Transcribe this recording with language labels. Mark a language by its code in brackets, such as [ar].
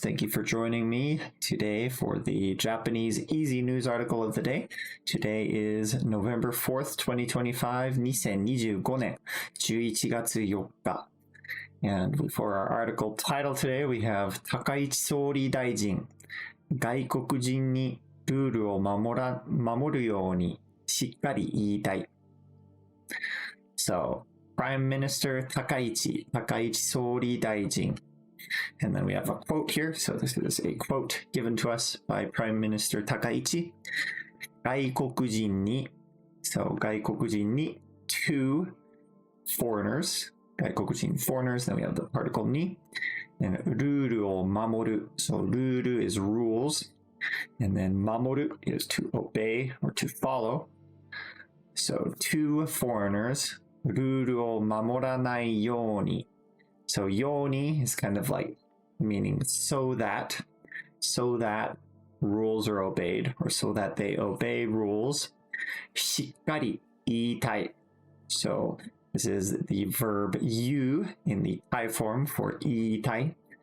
[en] Thank you for joining me today for the Japanese Easy News article of the day. Today is November 4th, 2025, [ja] 2025年11月4日. [en] And for our article title today, we have [ja] 高市総理大臣、外国人にルールを守るようにしっかり言いたい. [en] So, Prime Minister 高市総理大臣. And then we have a quote here. So this is a quote given to us by Prime Minister Takaichi. [ja] 外国人に [en] So 外国人に to foreigners. 外国人 foreigners. Then we have the particle に. [ja] And ルールを守る. [en] So ルール is rules. And then 守る is to obey or to follow. So to foreigners. [ja] ルールを守らないように. [en] So yoni is kind of like meaning so that rules are obeyed or so that they obey rules. [ja] しっかり言いたい. [en] So this is the verb you in the I form for 言いたい.